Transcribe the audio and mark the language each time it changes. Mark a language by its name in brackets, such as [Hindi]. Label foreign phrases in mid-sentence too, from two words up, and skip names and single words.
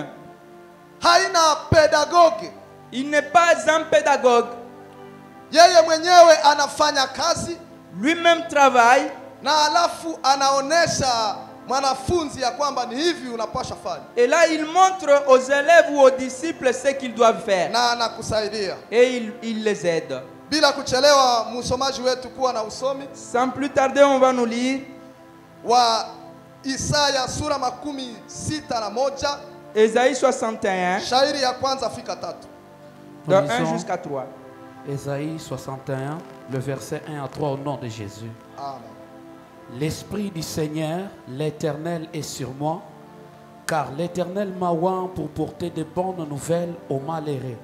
[Swahili] Haina pédagogue. [French] Il n'est pas un pédagogue. [Swahili] Yeye mwenyewe anafanya kazi. [French] Lui-même travaille. [Swahili] Na alafu anaonesha mwanafunzi ya kwamba ni hivi unapaswa fanya. [French] Et là il montre aux élèves ou aux disciples ce qu'ils doivent faire. [Swahili] Na anakusaidia. [French] Et il les aide. [Swahili] Bila kuchelewa msomaji wetu kuwa na usomi. [French] Sans plus tarder on va nous lire [Swahili] wa Isaya sura 61. [French] Ésaïe 61. [Swahili] Shairi ya kwanza fika 3. [French] De 1 jusqu'à 3. Ésaïe 61, le verset 1 à 3 au nom de Jésus. Amen. L'Esprit du Seigneur, l'Éternel est sur moi, car l'Éternel m'a oint pour porter de bonnes nouvelles aux malheureux.